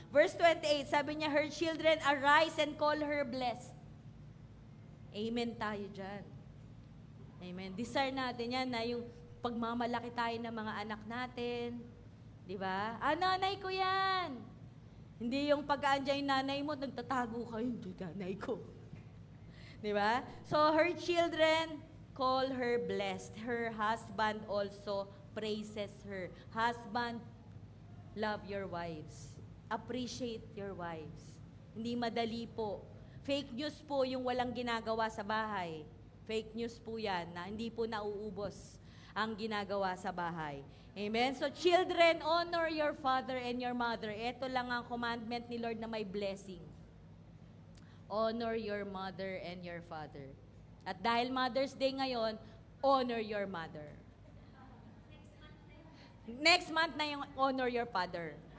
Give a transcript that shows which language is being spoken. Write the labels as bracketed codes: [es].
[en] Verse 28, [tl] sabi niya, [en] her children arise and call her blessed. [tl] Amen tayo dyan. Amen. Desire natin yan na yung pagmamalaki tayo ng mga anak natin. Diba? Nanay ko yan. Hindi yung pag-aandyan yung nanay mo, nagtatago ka, hindi nanay ko. Diba? [en] So, her children call her blessed. Her husband also praises her. Husband, love your wives. Appreciate your wives. [tl] Hindi madali po. Fake news po yung walang ginagawa sa bahay. Fake news po yan na hindi po nauubos ang ginagawa sa bahay. Amen? [en] So children, honor your father and your mother. [tl] Ito lang ang commandment ni Lord na may blessing. [en] Honor your mother and your father. [tl] At dahil [en] Mother's Day [tl] ngayon, [en] honor your mother. Next month [tl] na yung [en] honor your father.